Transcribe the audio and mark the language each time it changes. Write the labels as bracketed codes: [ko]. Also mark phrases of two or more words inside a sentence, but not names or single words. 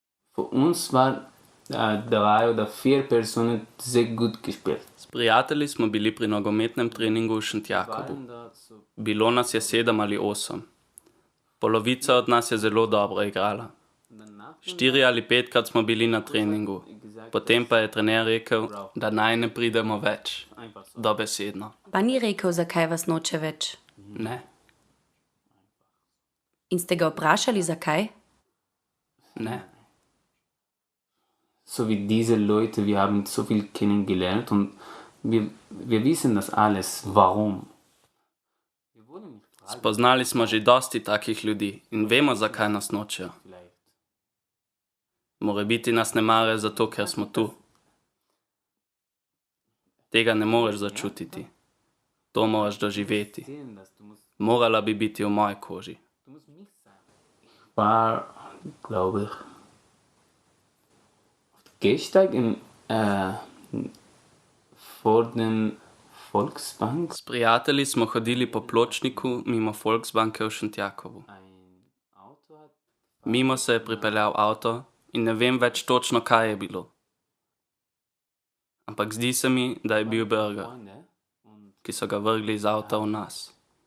[de] Für uns war 3 oder 4 Personen sehr gut gespielt. [sl] S prijatelji smo bili pri nogometnem treningu v Šentjakobu. Bilo nas je 7 ali 8. Polovica od nas je zelo dobro igrala. 4 ali 5krat smo bili na treningu, potem pa je trener rekel, da naj ne pridemo več. Dobesedno. Pa ni rekel, zakaj vas noče več? Ne, In ste ga vprašali, zakaj? ne. [de] So wie diese Leute, wir haben so viel kennengelernt und wir wissen das alles, warum. [sl] Spoznali smo že dosti takih ljudi in vemo, zakaj nas nočejo. Morebiti nas ne marajo zato, ker smo tu. Tega ne moreš začutiti. To moraš doživeti. Morala bi biti v moji koži. [de] War, glaube ich, auf dem Gehsteig vor dem Volksbank. [sl] S prijatelji smo hodili po pločniku mimo Volksbanke v Šentjakobu. Mimo se je pripeljal avto in ne vem več točno, kaj je bilo. Ampak zdi se mi, da je bil burger, ki so ga vrgli iz avta v nas.